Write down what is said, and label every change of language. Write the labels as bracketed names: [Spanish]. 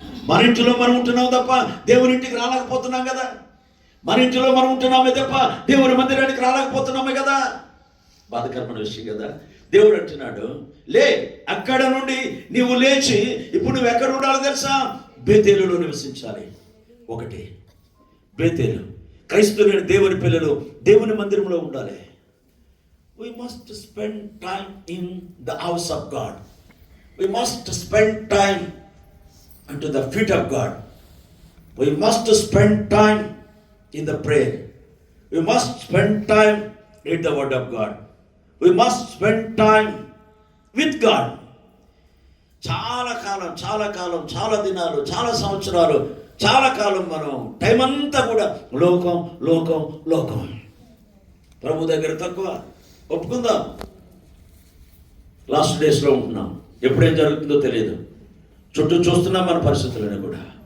[Telugu] మన ఇంటిలో మనం ఉంటున్నాం తప్ప దేవుని ఇంటికి రాలేకపోతున్నాం కదా. మన ఇంటిలో మనం ఉంటున్నామే తప్ప దేవుని మందిరానికి రాలేకపోతున్నామే కదా. బాధకరమైన విషయం కదా. దేవుడు అంటున్నాడు, లే, అక్కడ నుండి నీవు లేచి ఇప్పుడు నువ్వు ఎక్కడ ఉండాలో తెలుసా? బేతేలులో నివసించాలి. ఒకటి బేతేలు. క్రైస్తవులైన దేవుని పిల్లలు దేవుని మందిరంలో ఉండాలి. [English] We must spend time in the house of God. We must spend time unto the feet of God. We must spend time in the prayer. We must spend time in the word of God. We must spend time with God. [Telugu] చాలా కాలం, చాలా దినాలు, చాలా సంవత్సరాలు, చాలా కాలం మనం time అంతా కూడా లోకం. ప్రభు దగ్గర తక్కువ, ఒప్పుకుందాం. లాస్ట్ డేస్లో ఉంటున్నాం. ఎప్పుడేం జరుగుతుందో తెలియదు. చుట్టూ చూస్తున్నాం మన పరిస్థితులను కూడా.